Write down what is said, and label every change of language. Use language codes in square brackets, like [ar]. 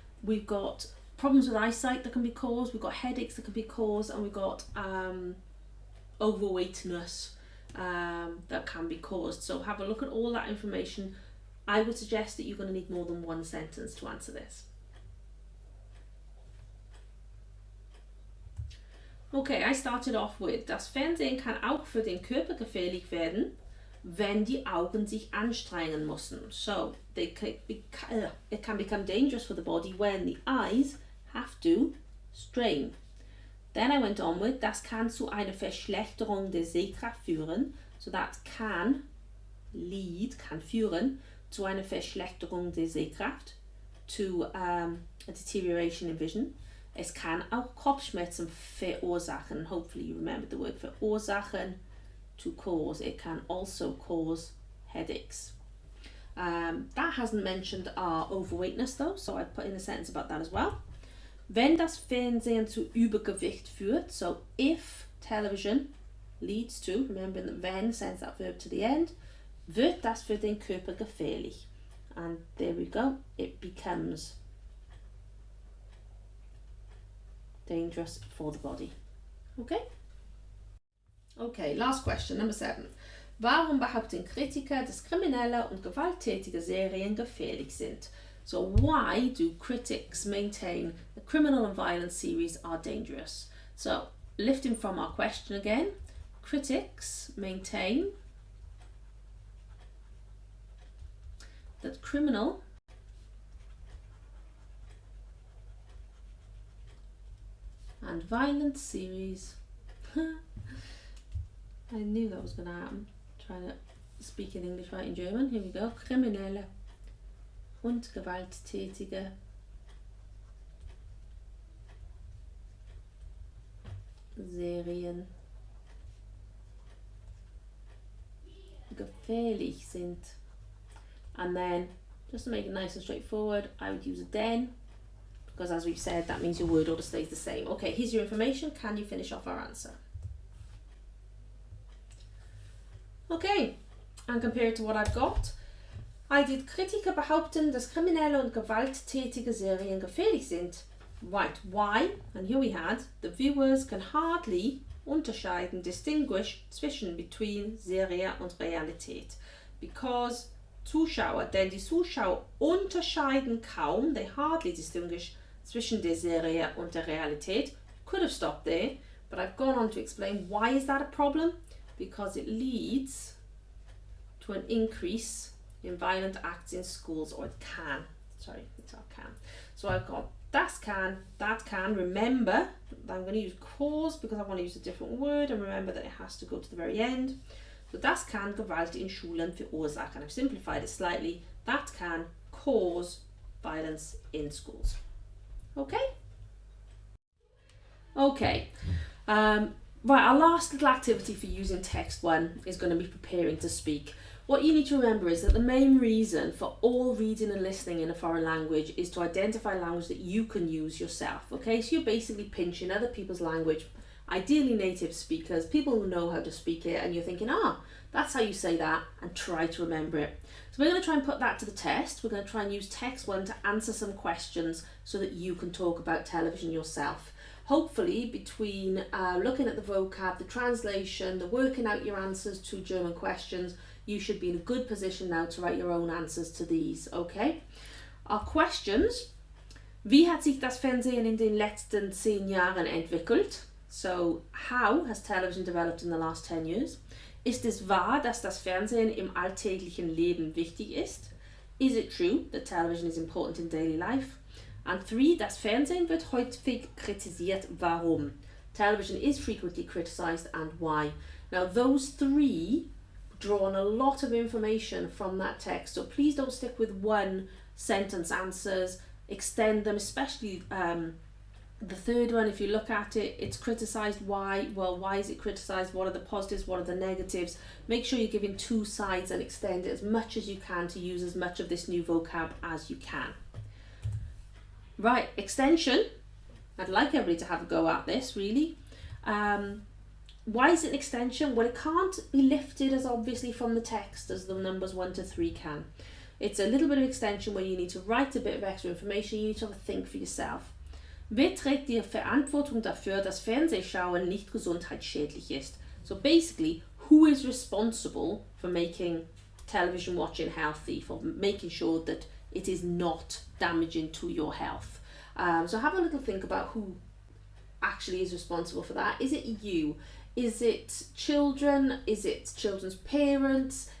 [en] We've got problems with eyesight that can be caused, we've got headaches that can be caused, and we've got overweightness that can be caused. So have a look at all that information. I would suggest that you're going to need more than one sentence to answer this. Okay, I started off with, [de] das Fernsehen kann auch für den Körper gefährlich werden, wenn die Augen sich anstrengen müssen. [en] So, it can become dangerous for the body when the eyes have to strain. Then I went on with, [de] das kann zu einer Verschlechterung der Sehkraft führen. [en] So that can [de] führen zu einer Verschlechterung der Sehkraft, [en] to a deterioration in vision. [de] Es kann auch Kopfschmerzen verursachen. [en] Hopefully you remember the word verursachen, to cause. It can also cause headaches. That hasn't mentioned our overweightness though, so I put in a sentence about that as well. [de] Wenn das Fernsehen zu Übergewicht führt, [en] so if television leads to, remember that wenn sends that verb to the end, [de] wird das für den Körper gefährlich. [en] And there we go, it becomes dangerous for the body. Okay? Okay, last question, number 7. [de] Warum behaupten Kritiker, dass kriminelle und gewalttätige Serien gefährlich sind? [en] So why do critics maintain that criminal and violent series are dangerous? So lifting from our question again, critics maintain that criminal and violent series. I knew that was going to happen. Trying to speak in English, right in German. Here we go. [de] Kriminelle und gewalttätige Serien gefährlich sind. [en] And then, just to make it nice and straightforward, I would use a den, because as we've said, that means your word order stays the same. Okay, here's your information. Can you finish off our answer? Okay, and compared to what I've got, I did [de] Kritiker behaupten, dass kriminelle und gewalttätige Serien gefährlich sind. [en] Right, why? And here we had, the viewers can hardly unterscheiden, distinguish zwischen between [de] Serie und Realität. Because Zuschauer, denn die Zuschauer unterscheiden kaum, [en] they hardly distinguish [de] zwischen der Serie und der Realität. [en] Could have stopped there, but I've gone on to explain why is that a problem? Because it leads to an increase in violent acts in schools, or it can. Sorry, it's our can. So I've got [de] das kann, [en] that can. Remember, I'm going to use cause because I want to use a different word, and remember that it has to go to the very end. [de] So das kann Gewalt in Schulen verursachen. [en] I've simplified it slightly. That can cause violence in schools. Okay? Okay. Right, our last little activity for using text 1 is going to be preparing to speak. What you need to remember is that the main reason for all reading and listening in a foreign language is to identify language that you can use yourself. Okay, so you're basically pinching other people's language ideally native speakers, people who know how to speak it, and you're thinking, that's how you say that, and try to remember it. So we're going to try and put that to the test. We're going to try and use text 1 to answer some questions so that you can talk about television yourself. Hopefully, between looking at the vocab, the translation, the working out your answers to German questions, you should be in a good position now to write your own answers to these, okay? Our questions. [de] Wie hat sich das Fernsehen in den letzten 10 Jahren entwickelt? [en] So, how has television developed in the last 10 years? [de] Ist es wahr, dass das Fernsehen im alltäglichen Leben wichtig ist? [en] Is it true that television is important in daily life? And 3, [de] das Fernsehen wird häufig kritisiert. Warum? [en] Television is frequently criticized, and why? Now, those 3 draw on a lot of information from that text, so please don't stick with one sentence answers. Extend them, especially the third one. If you look at it, it's criticized. Why? Well, why is it criticized? What are the positives? What are the negatives? Make sure you're giving 2 sides and extend it as much as you can to use as much of this new vocab as you can. Right, extension. I'd like everybody to have a go at this, really. Why is it an extension? Well, it can't be lifted as obviously from the text as the numbers 1 to 3 can. It's a little bit of extension where you need to write a bit of extra information. You need to have a think for yourself. [de] Wer trägt die Verantwortung dafür, dass Fernsehschauen nicht gesundheitsschädlich ist? [en] So basically, who is responsible for making television watching healthy, for making sure that it is not damaging to your health? So have a little think about who actually is responsible for that. Is it you? Is it children? Is it children's parents?